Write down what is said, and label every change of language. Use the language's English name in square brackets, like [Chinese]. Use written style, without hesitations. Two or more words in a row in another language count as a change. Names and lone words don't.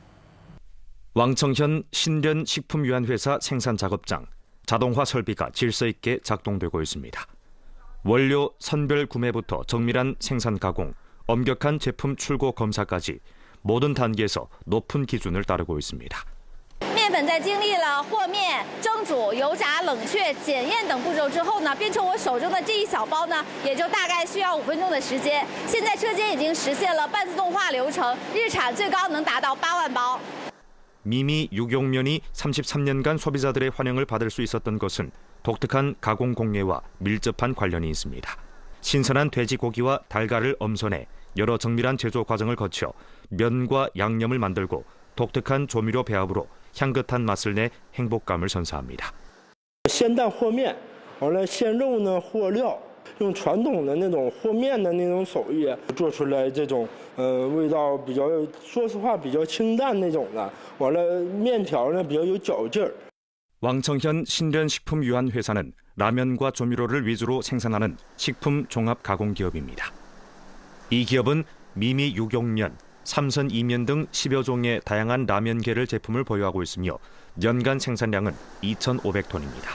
[Korean] 왕청현 신련식품유한회사 생산작업장. 자동화 설비가 질서 있게 작동되고 있습니다. 원료 선별 구매부터 정밀한 생산 가공, 엄격한 제품 출고 검사까지 모든 단계에서 높은 기준을 따르고 있습니다. [Chinese] 面粉在经历了和面、蒸煮、油炸、冷却、检验等步骤之后呢，变成我手中的这一小包呢，也就大概需要5分钟的时间。现在车间已经实现了半自动化流程，日产最高能达到8万包。 [Korean] 미미 육용면이 33년간 소비자들의 환영을 받을 수 있었던 것은 독특한 가공 공예와 밀접한 관련이 있습니다. 신선한 돼지고기와 달걀을 엄선해 여러 정밀한 제조 과정을 거쳐 면과 양념을 만들고 독특한 조미료 배합으로 향긋한 맛을 내 행복감을 선사합니다. [Chinese] 鲜蛋和面，完了鲜肉呢和料，用传统的那种和面的那种手艺做出来这种味道比较，说实话比较清淡那种的。完了面条呢比较有嚼劲儿。 [Korean] 왕청현 신련식품유한회사는 라면과 조미료를 위주로 생산하는 식품 종합 가공 기업입니다. 이 기업은 미미 육용면, 삼선 이면 등 10여 종의 다양한 라면계열 제품을 보유하고 있으며 연간 생산량은 2,500톤입니다.